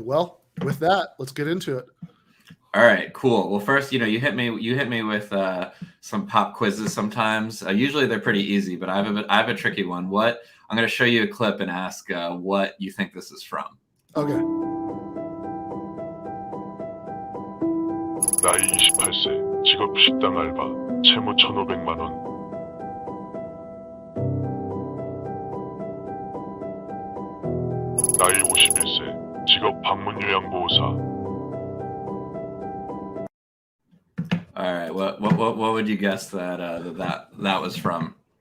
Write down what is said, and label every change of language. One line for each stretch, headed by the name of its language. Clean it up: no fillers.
English: Well, with that, let's get into it. All right, cool. Well, first, you hit me with some pop quizzes sometimes. Usually they're pretty easy, but I have a tricky one. I'm going to show you a clip and ask what you think this is from. Okay.
Korean: 나이 28세, 직업 식당 알바, 채무 1,500만 원. 나이 51세, 직업 방문 요양보호사.
English: All right, what would you guess that was from?